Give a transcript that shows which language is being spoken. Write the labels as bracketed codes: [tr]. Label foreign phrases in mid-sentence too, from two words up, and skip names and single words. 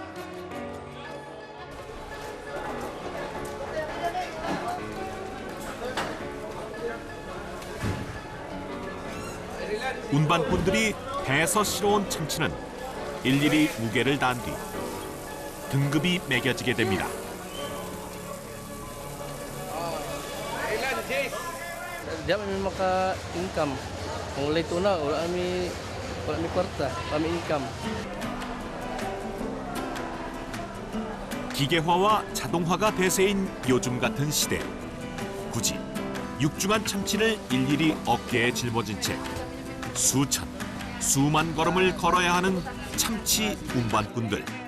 [ko] 운반꾼들이 배에서 실어온 참치는 일일이 무게를 단 뒤 등급이 매겨지게 됩니다. [tl] Diyan kami maka-income. Kung late na, wala kami kwarta, kami income. [ko] 기계화와 자동화가 대세인 요즘 같은 시대, 굳이 육중한 참치를 일일이 어깨에 짊어진 채 수천, 수만 걸음을 걸어야 하는 참치 운반꾼들.